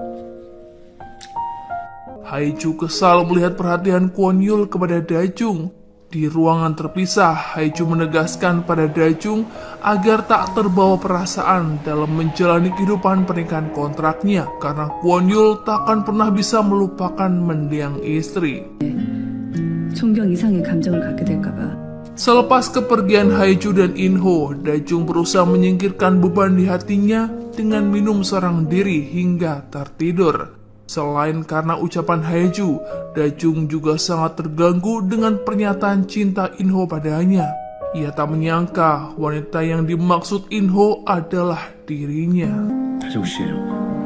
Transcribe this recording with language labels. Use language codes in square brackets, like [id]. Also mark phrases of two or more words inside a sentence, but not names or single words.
[id] Haeju kesal melihat perhatian Kwon Yul kepada Dajung. Di ruangan terpisah, Haeju menegaskan pada Dajung agar tak terbawa perasaan dalam menjalani kehidupan pernikahan kontraknya karena Kwon Yul tak akan pernah bisa melupakan mendiang istri. [ko] 존경 이상의 감정을 갖게 될까 봐. [id] Selepas kepergian Haeju dan In-ho, Dajung berusaha menyingkirkan beban di hatinya dengan minum seorang diri hingga tertidur. Selain karena ucapan Haeju, Dajung juga sangat terganggu dengan pernyataan cinta In-ho padanya. Ia tak menyangka wanita yang dimaksud In-ho adalah dirinya. [ko] 다정 씨,